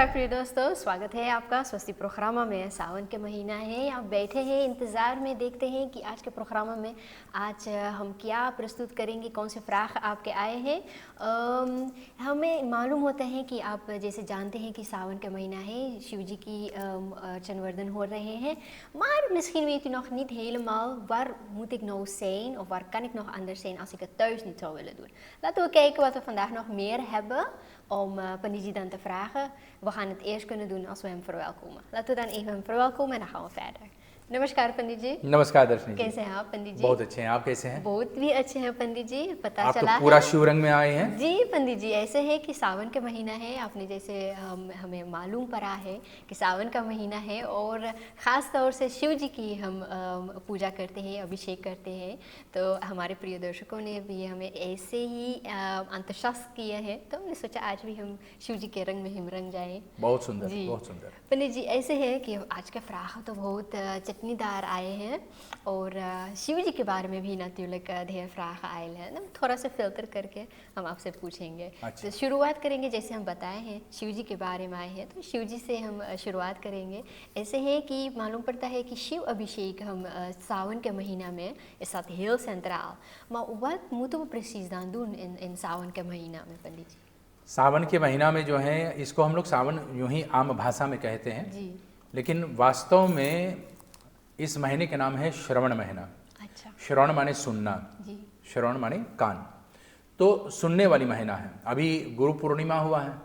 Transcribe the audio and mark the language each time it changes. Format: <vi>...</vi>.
<hi>दोस्तों, स्वागत है आपका स्वस्ति प्रोग्राम में। सावन के महीना है, आप बैठे हैं इंतज़ार में, देखते हैं कि आज के प्रोग्राम में आज हम क्या प्रस्तुत करेंगे, कौन से फ्राख आपके आए हैं। हमें मालूम होता है कि आप जैसे जानते हैं कि सावन का महीना है, शिव जी की अर्चनवर्धन हो रहे हैं.</hi> <nl>Maar misschien weet u nog niet helemaal waar moet ik nou zijn of waar kan ik nog anders zijn als ik het thuis niet zou willen doen. Laten we kijken wat we vandaag nog meer hebben om Panditji dan te vragen. We gaan het eerst kunnen doen als we hem verwelkomen. Laten we dan even hem verwelkomen en dan gaan we verder.</nl> <hi>नमस्कार पंडित जी। नमस्कार दर्शनी जी। कैसे हैं आप पंडित जी? बहुत अच्छे हैं, आप कैसे हैं? बहुत भी अच्छे हैं पंडित जी। पता आप चला तो पूरा है शिव रंग में आए हैं। जी पंडित जी, ऐसे है कि सावन का महीना है, आपने जैसे हमें मालूम पड़ा है कि सावन का महीना है और ख़ास तौर से शिव जी की हम पूजा करते हैं, अभिषेक करते हैं। तो हमारे प्रिय दर्शकों ने भी हमें ऐसे ही अंतशास्त्र किए हैं, तो हमने सोचा आज भी हम शिव जी के रंग में हम रंग जाएँ। बहुत सुंदर, बहुत सुंदर। पंडित जी, ऐसे है कि आज के फ्राख तो बहुत चटनीदार आए हैं और शिव जी के बारे में भी नतुलक ढेर फ्राख आए हैं ना, थोड़ा सा फिल्टर करके हम आपसे पूछेंगे। अच्छा। तो शुरुआत करेंगे, जैसे हम बताए हैं शिव जी के बारे में आए हैं, तो शिव जी से हम शुरुआत करेंगे। ऐसे है कि मालूम पड़ता है कि शिव अभिषेक हम सावन के महीना में</hi> <nl>is dat heel centraal. Maar wat moeten we precies dan doen in</nl> <hi>सावन के महीना में पंडित जी? सावन के महीना में जो है, इसको हम लोग सावन यूं ही आम भाषा में कहते हैं जी। लेकिन वास्तव में इस महीने का नाम है श्रवण महीना। अच्छा। श्रवण माने सुनना, जी। श्रवण माने कान, तो सुनने वाली महीना है। अभी गुरु पूर्णिमा हुआ है</hi>